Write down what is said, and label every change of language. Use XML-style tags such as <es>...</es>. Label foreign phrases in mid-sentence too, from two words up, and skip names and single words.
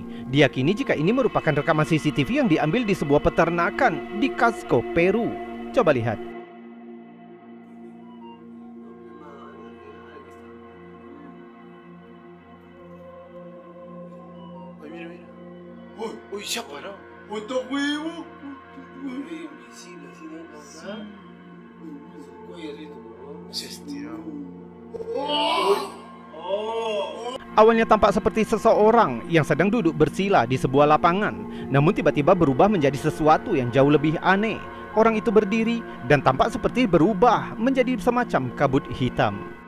<id>Diyakini jika ini merupakan rekaman CCTV yang diambil di sebuah peternakan di Cusco, Peru. Coba lihat.</id> <es>Uy, ya paró. ¡Puto huevo! Invisible, así de acá. Su cuello así, se estiró.</es> <id>Awalnya tampak seperti seseorang yang sedang duduk bersila di sebuah lapangan, namun tiba-tiba berubah menjadi sesuatu yang jauh lebih aneh. Orang itu berdiri dan tampak seperti berubah menjadi semacam kabut hitam.</id>